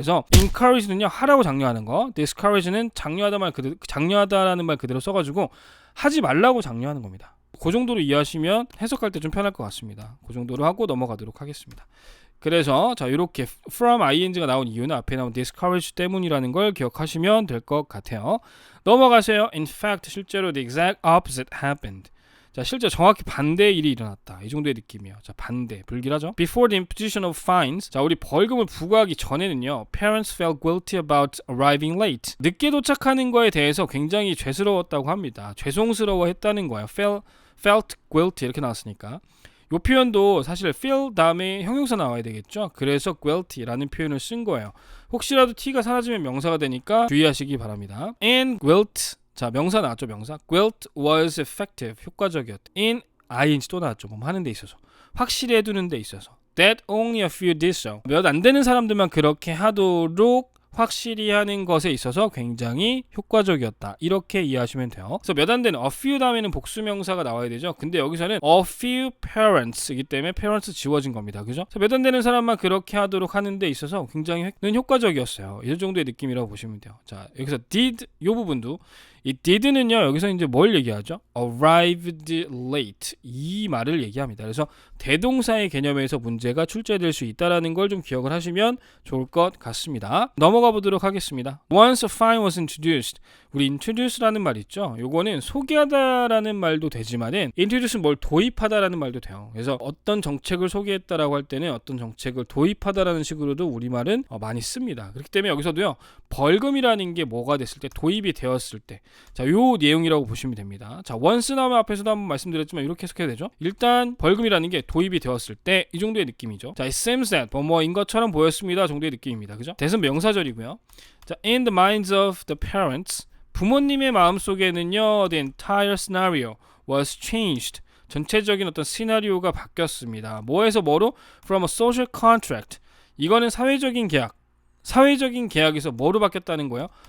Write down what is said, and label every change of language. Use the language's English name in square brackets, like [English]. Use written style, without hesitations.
[Korean] 그래서 encourage는요 하라고 장려하는 거, discourage는 장려하다라는 말 그대로 써가지고 하지 말라고 장려하는 겁니다. 그 정도로 이해하시면 해석할 때 좀 편할 것 같습니다. 그 정도로 하고 넘어가도록 하겠습니다. 그래서 자 이렇게 from ing가 나온 이유는 앞에 나온 discourage 때문이라는 걸 기억하시면 될 것 같아요. 넘어가세요. [English] In fact, [Korean] 실제로 [English] the exact opposite happened. [Korean] 자, 실제 정확히 반대의 일이 일어났다. 이 정도의 느낌이에요. 자, 반대, 불길하죠? [English] Before the imposition of fines, [Korean] 자, 우리 벌금을 부과하기 전에는요, [English] parents felt guilty about arriving late. [Korean] 늦게 도착하는 거에 대해서 굉장히 죄스러웠다고 합니다. 죄송스러워했다는 거예요. felt guilty 이렇게 나왔으니까. 이 표현도 사실 feel 다음에 형용사 나와야 되겠죠. 그래서 guilty라는 표현을 쓴 거예요. 혹시라도 t가 사라지면 명사가 되니까 주의하시기 바랍니다. [English] And guilt, [Korean] 자 명사 나왔죠. 명사 guilt was effective, 효과적이었다. in ing 또 나왔죠. 뭐 하는 데 있어서 확실히 해두는 데 있어서 [English] that only a few did so, [Korean] 몇 안 되는 사람들만 그렇게 하도록 확실히 하는 것에 있어서 굉장히 효과적이었다. 이렇게 이해하시면 돼요. 그래서 몇 안 되는 a few 다음에는 복수명사가 나와야 되죠. 근데 여기서는 a few parents이기 때문에 parents 지워진 겁니다. 그죠? 몇 안 되는 사람만 그렇게 하도록 하는 데 있어서 굉장히 효과적이었어요. 이 정도의 느낌이라고 보시면 돼요. 자, 여기서 did 이 부분도 이 did는요 여기서 이제 뭘 얘기하죠? [English] arrived late [Korean] 이 말을 얘기합니다. 그래서 대동사의 개념에서 문제가 출제될 수 있다라는 걸 좀 기억을 하시면 좋을 것 같습니다. 넘어가 보도록 하겠습니다. [English] Once a fine was introduced, [Korean] 우리 introduce라는 말 있죠? 요거는 소개하다라는 말도 되지만은 introduce는 뭘 도입하다라는 말도 돼요. 그래서 어떤 정책을 소개했다라고 할 때는 어떤 정책을 도입하다라는 식으로도 우리말은 많이 씁니다. 그렇기 때문에 여기서도요 벌금이라는 게 뭐가 됐을 때, 도입이 되었을 때, 자, 요 내용이라고 보시면 됩니다. 자, once 나오면 앞에서도 한번 말씀드렸지만 이렇게 해석해야 되죠. 일단 벌금이라는 게 도입이 되었을 때 이 정도의 느낌이죠. 자, it seems that 뭐뭐인 것처럼 보였습니다 정도의 느낌입니다. 그죠? 대신 명사절이고요. [English] 자, in the minds of the parents, [Korean] 부모님의 마음속에는요 [English] the entire scenario was changed. [Korean] 전체적인 어떤 시나리오가 바뀌었습니다. 뭐에서 뭐로? [English] From a social contract. [Korean] 이거는 사회적인 계약. 사회적인 계약에서 뭐로 바뀌었다는 거예요?